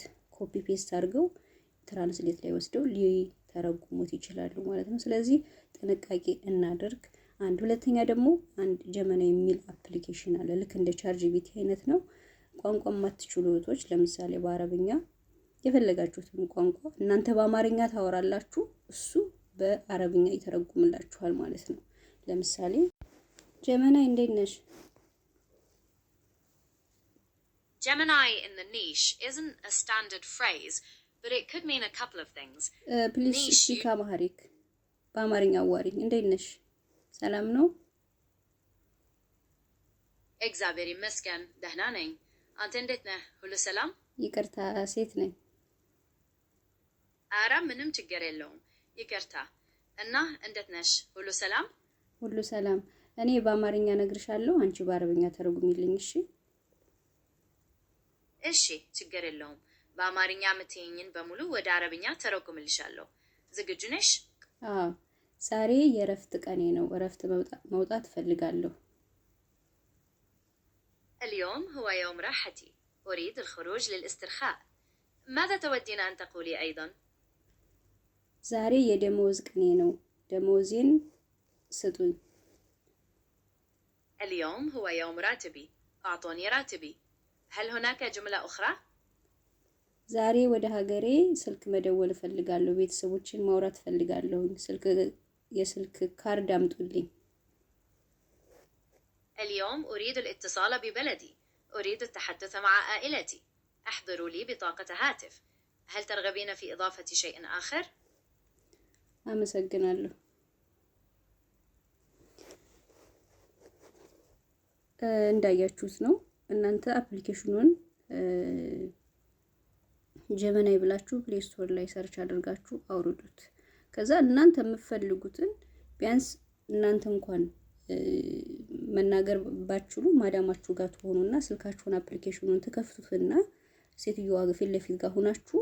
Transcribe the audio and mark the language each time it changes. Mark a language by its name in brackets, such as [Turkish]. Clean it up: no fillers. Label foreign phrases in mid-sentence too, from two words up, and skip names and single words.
[English] copy paste [Amharic] አድርገው ትራንስሌት ላይ ወስደው ሊተረጉሙት ይችላሉ ማለት ነው። ስለዚህ ጥንቃቄ እናደርግ። አንድ ሁለተኛ ደግሞ አንድ ጀመና የሚል አፕሊኬሽን አለ። ልክ እንደ ቻትጂፒቲ አይነት ነው። ቋንቋ የማትችሉ እህቶች ለምሳሌ በአረብኛ የፈለጋችሁትን ቋንቋ እናንተ በአማርኛ ታወራላችሁ፣ እሱ በአረብኛ ይተረጉምላችኋል ማለት ነው። ለምሳሌ ጀመናይ እንዴት ነሽ? [English] Gemini in the niche isn't a standard phrase, but it could mean a couple of things. please speak Amharic፣ [Amharic] በአማርኛ አዋሪኝ። እንዴት ነሽ? ሰላም ነው? እግዚአብሔር ይመስገን ደህና ነኝ። አንተ እንዴት ነህ? ሁሉ ሰላም? ይቅርታ ሴት ነኝ። ኧረ ምንም ችግር የለውም። ይቅርታ። እና እንዴት ነሽ? ሁሉ ሰላም? ሁሉ ሰላም። እኔ በአማርኛ ነግርሻለሁ፣ አንቺ በአረብኛ ተረጉሚልኝ። እሺ? እሺ፣ ችግር የለውም። በአማርኛ የምትይኝን በሙሉ ወደ አረብኛ ተረጉምልሻለሁ። ዝግጁ ነሽ? አዎ። ዛሬ የእረፍት ቀኔ ነው። እረፍት መውጣት እፈልጋለሁ። [Arabic] اليوم هو يوم راحتي. أريد الخروج للاسترخاء. ماذا تودين أن تقولي أيضا؟ [Amharic] ዛሬ የደሞዝ ቀኔ ነው። ደሞዜን ስጡኝ። [Arabic] اليوم هو يوم راتبي. أعطوني راتبي. هل هناك جملة أخرى؟ [Amharic] ዛሬ ወደ ሀገሬ ስልክ መደወል እፈልጋለሁ። ቤተሰቦችን ማውራት እፈልጋለሁ። የስልክ ካርድ አምጡልኝ። [Arabic] اليوم أريد الاتصال ببلدي. أريد التحدث مع عائلتي. احضروا لي بطاقة هاتف. هل ترغبين في إضافة شيء آخر؟ [Amharic] አመሰግናለሁ። እንዳያችሁት ነው። እናንተ አፕሊኬሽኑን ጀመናይ ብላችሁ ፕሌይ ስቶር ላይ ሰርች አድርጋችሁ አውርዱት። ከዛ እናንተ የምትፈልጉትን ቢያንስ እናንተ እንኳን መናገር ባችሉ ማዳማችሁ ጋር ትሆኑና ስልካችሁን አፕሊኬሽኑን ተከፍቱትና ሴትዮዋ ፊት ለፊት ጋር ሆናችሁ